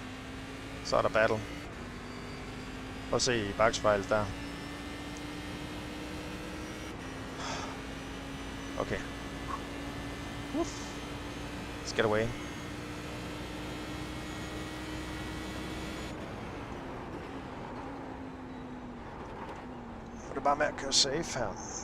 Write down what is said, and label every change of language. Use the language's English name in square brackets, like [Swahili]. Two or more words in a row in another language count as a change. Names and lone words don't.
[Danish] Så er der battle. Prøv at se i bagspejlet der. Okay. [English] Let's get away. [Danish] Det er bare med at køre safe her.